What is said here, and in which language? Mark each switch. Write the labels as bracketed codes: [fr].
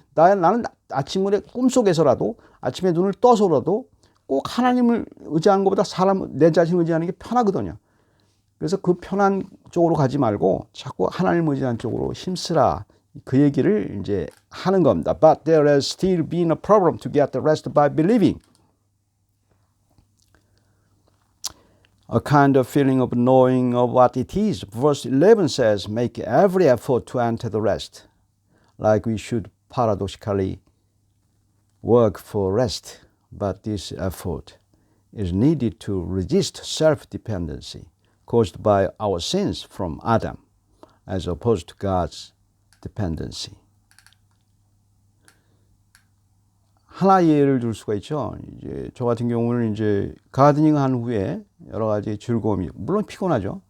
[ko] 나는 아침에 꿈속에서라도, 아침에 눈을 떠서라도 꼭 하나님을 의지하는 것보다 내 자신을 의지하는 게 편하거든요. 그래서 그 편한 쪽으로 가지 말고 자꾸 하나님을 의지하는 쪽으로 힘쓰라. 그 얘기를 이제 하는 겁니다. [en] But there has still been a problem to get the rest by believing. A kind of feeling of knowing of what it is. Verse 11 says, make every effort to enter the rest. Like we should paradoxically work for rest. But this effort is needed to resist self-dependency caused by our sins from Adam, as opposed to God's dependency. [ko] 하나 예를 들 수가 있죠. 이제 저 같은 경우는 이제 가드닝 한 후에 여러 가지 즐거움이, 물론 피곤하죠.